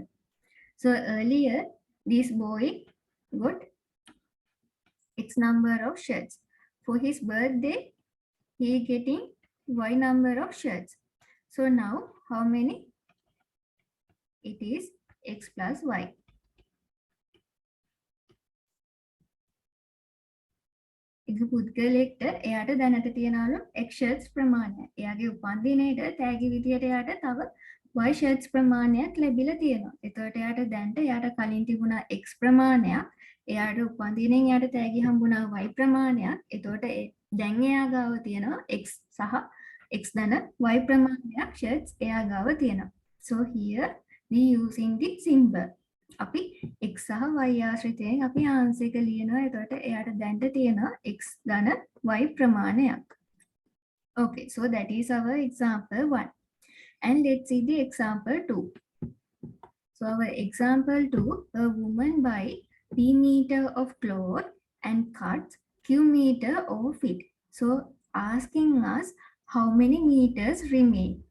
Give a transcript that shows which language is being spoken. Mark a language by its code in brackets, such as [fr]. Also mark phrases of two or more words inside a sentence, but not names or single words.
[en] So earlier, this boy got X number of shirts. For his birthday, he getting Y number of shirts. So now, how many? It is X plus Y. [si] එක පුද්ගලෙක්ට එයාට දැනට තියනවලු X shirts ප්‍රමාණය. එයාගේ උපන්දිනේට තෑගි විදියට එයාට තව Y shirts ප්‍රමාණයක් ලැබිලා තියෙනවා. එතකොට එයාට දැනට එයාට කලින් තිබුණා X ප්‍රමාණයක්. එයාට උපන්දිනෙන් එයාට තෑගි හම්බුණා Y ප්‍රමාණයක්. එතකොට දැන් එයා ගාව තියෙනවා X සහ X ධන Y ප්‍රමාණයක් shirts එයා ගාව තියෙනවා. [en] So here we using the symbol. [si] අපි x සහ y ආශ්‍රිතයෙන් අපි ආන්සර් එක ලියනවා. එතකොට එයාට දැනට තියෙනවා x ධන y ප්‍රමාණයක්. [en] Okay, so that is our example 1. And let's see the example 2. So our example 2, a woman buys p meter of cloth and cuts q meter of it. So asking us how many meters remain.